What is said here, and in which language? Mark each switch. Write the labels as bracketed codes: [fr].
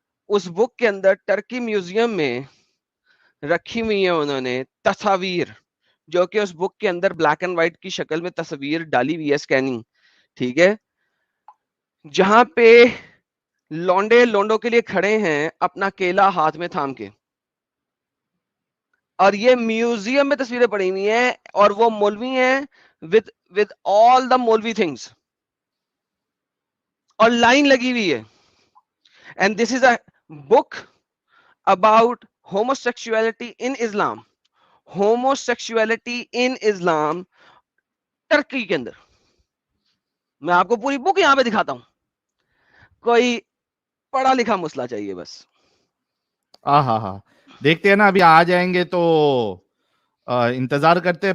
[ur] اس بک کے اندر Turkey museum میں رکھی ہوئی ہیں انہوں نے تصاویر, جو کہ اس بک کے اندر بلیک اینڈ وائٹ کی شکل میں تصویر ڈالی ہوئی ہے, اسکیننگ, ٹھیک ہے, جہاں پہ لونڈے لونڈوں کے لیے کھڑے ہیں اپنا کیلا ہاتھ میں تھام کے, اور یہ میوزیم میں تصویریں پڑی ہوئی ہیں, اور وہ مولوی ہیں [en] with all the [ur] مولوی things, اور لائن لگی ہوئی ہے. [en] and this is a book about homosexuality in Islam. homosexuality in Islam [ur] ترکی کے اندر. میں آپ کو پوری بک یہاں پہ دکھاتا ہوں. کوئی پڑھا لکھا مسئلہ چاہیے بس. ہاں دیکھتے ہیں نا, ابھی آ جائیں گے تو انتظار کرتے ہیں.